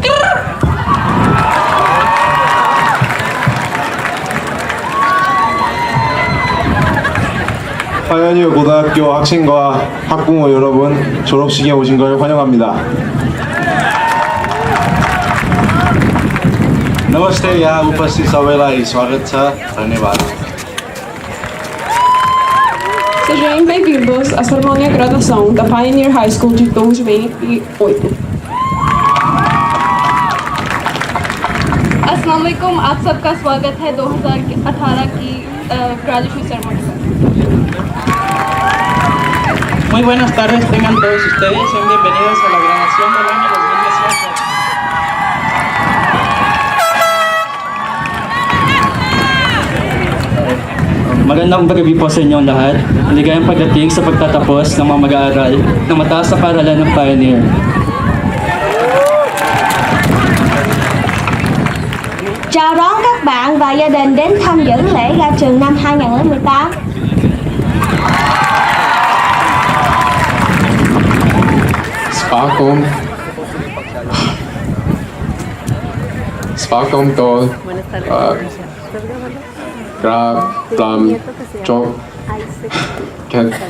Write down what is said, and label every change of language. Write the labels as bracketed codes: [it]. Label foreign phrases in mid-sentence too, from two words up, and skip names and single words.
[ko] 파이어니어 고등학교 학생과 학부모 여러분, 졸업식에 오신 걸 환영합니다. [ne] नमस्ते, यहाँ उपस्थित सबैलाई स्वागत छ। धन्यवाद। [pt] Sejam bem-vindos à cerimônia de graduação da Pioneer High School de 2008. [ar] السلام عليكم, [hi] आप सबका स्वागत है 2018 की [en] graduation ceremony [hi] में। [es] Muy buenas tardes, tengan todos ustedes, sean bienvenidos a la graduación del año 2018. [tl] Magandang gabi po sa inyong lahat. Maligayang pagdating sa pagtatapos ng mga mag-aaral ng mataas na paaralan ng Pioneer. [vi] Chào đón các bạn và gia đình đến tham dự lễ ra trường năm 2018. Spakom to grab plum chop cat